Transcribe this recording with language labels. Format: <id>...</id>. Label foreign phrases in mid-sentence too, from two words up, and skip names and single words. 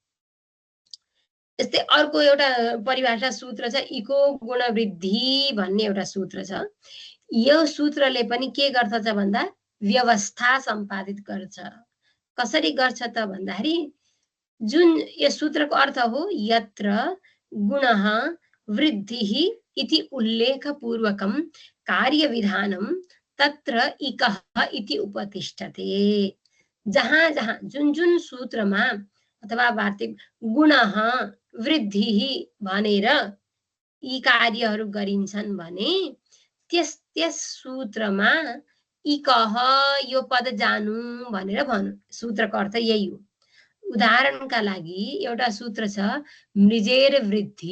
<ne>यस्तै अर्को एउटा परिभाषा सूत्र छ</ne> <sa>इको गुणवृद्धि</sa> <ne>भन्ने एउटा सूत्र छ। यो सूत्रले पनि के गर्छ त भन्दा व्यवस्था सम्पादित गर्छ। कसरी गर्छ त भन्दाखेरि जुन यस सूत्रको अर्थ हो</ne> <sa>यत्र गुणः वृद्धिः इति उल्लेखपूर्वकं कार्यविधानं तत्र इकः इति उपतिष्ठते।</sa> <ne>जहाँ जहाँ जुन जुन सूत्रमा अथवा वार्तिक</ne> <sa>गुणः वृद्धिः</sa> <ne>भनेर यी कार्यहरू गरिन्छन् भने त्यस त्यस सूत्रमा इकः यो पद जानु भनेर भन्नु। सूत्रको अर्थ यही हो। उदाहरणका लागि एउटा सूत्र छ</ne> <sa>मृजेर वृद्धि।</sa>